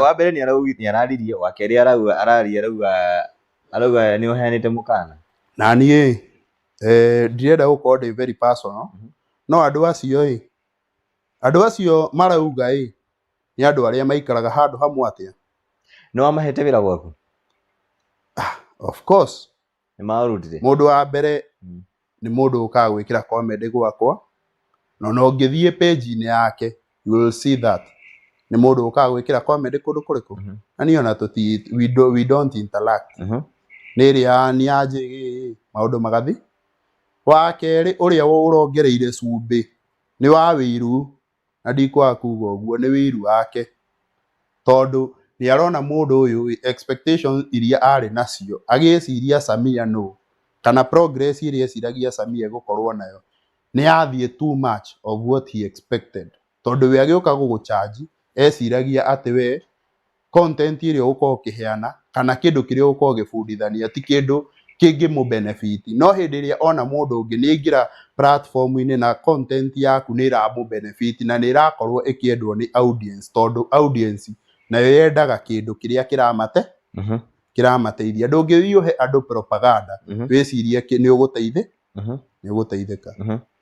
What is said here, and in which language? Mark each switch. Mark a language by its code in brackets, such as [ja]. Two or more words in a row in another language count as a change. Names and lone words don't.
[ki] wa mbere nĩ araririe wa kerĩ arauga nĩ ũheanĩte mũkana na niĩ ndirenda gũkorwo ndĩ [en] very personal [ki] no andũ acio marauga nĩ andũ arĩa maikaraga handũ hamwe atĩa nĩ wamahete wĩra gwaku [en] of course [ki] nĩ marutire mũndũ wa mbere nĩ mũndũ ũkaga gwĩkĩra comment gwakwa no ũngĩthiĩ page-inĩ yake [en] you will see that [ki] nĩ mũndũ ũkaga gwĩkĩra comment kũndũ kũrĩkũ na niĩ ona [en] we don't interact [ki] nĩ ĩrĩa nĩ anjĩ maũndũ magathi wa kerĩ ũrĩa ũrongereire cumbĩ nĩ wa wĩiru na ndikwaga kuga ũguo nĩ wĩiru wake tondũ nĩ arona mũndũ ũyũ expectations iria arĩ nacio agĩciria Samia no kana progress iria eciragia Samia gũkorwo nayo nĩ yathiĩ [en] too much of what he expected [ki] tondũ we agĩũka gũgũcharge eciragia atĩ we content iria ũgũkorwo ũkĩheana kana kĩndũ kĩrĩa ũgũkorwo ũgĩbundithania ti kĩndũ kĩngĩ benefit no hĩndĩ ĩrĩa ona mũndũ ũngĩ nĩ aingĩra platform-inĩ na content yaku nĩ benefit na nĩ ĩrakorwo ĩkĩendwo nĩ audience tondũ audience nayo yendaga kĩndũ kĩrĩa kĩramateithia ndũngĩthiĩ ũhe andũ propaganda wĩcirie nĩ ũgũteithĩka